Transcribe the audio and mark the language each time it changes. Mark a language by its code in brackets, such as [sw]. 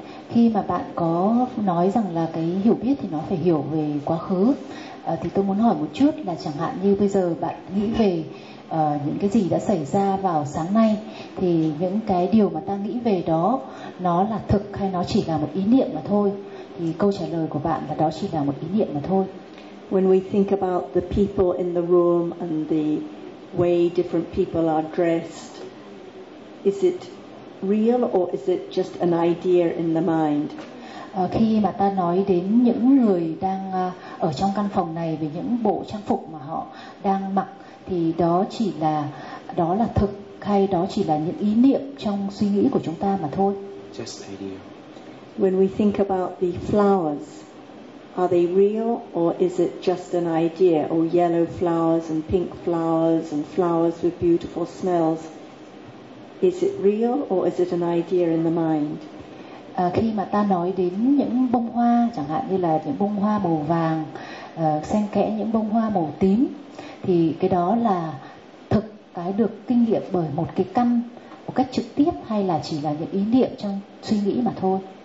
[vi] Khi mà bạn có nói rằng là cái hiểu biết thì nó phải hiểu về quá khứ, thì tôi muốn hỏi một chút là chẳng hạn như bây giờ bạn nghĩ về những cái gì đã xảy ra vào sáng nay, thì những cái điều mà ta nghĩ về đó nó là thực hay nó chỉ là một ý niệm mà thôi? Thì câu trả lời của bạn là đó chỉ là một ý niệm mà thôi. [en] When we think about the people in the room and the way different people are dressed, is it real or is it just an idea in the mind? [vi] Khi mà ta nói đến những người đang ở trong căn phòng này về những bộ trang phục mà họ đang mặc, thì đó là thực hay đó chỉ là những ý niệm trong suy nghĩ của chúng ta mà thôi? [en] Just idea. When we think about the flowers, are they real or is it just an idea? Or yellow flowers and pink flowers and flowers with beautiful smells. Is it real or is it an idea in the mind? [vi] Khi mà ta nói đến những bông hoa, chẳng hạn như là những bông hoa màu vàng, xen kẽ những bông hoa màu tím, thì cái đó là thực cái được kinh nghiệm bởi một cái căn một cách trực tiếp hay là chỉ là những ý niệm trong suy nghĩ mà thôi?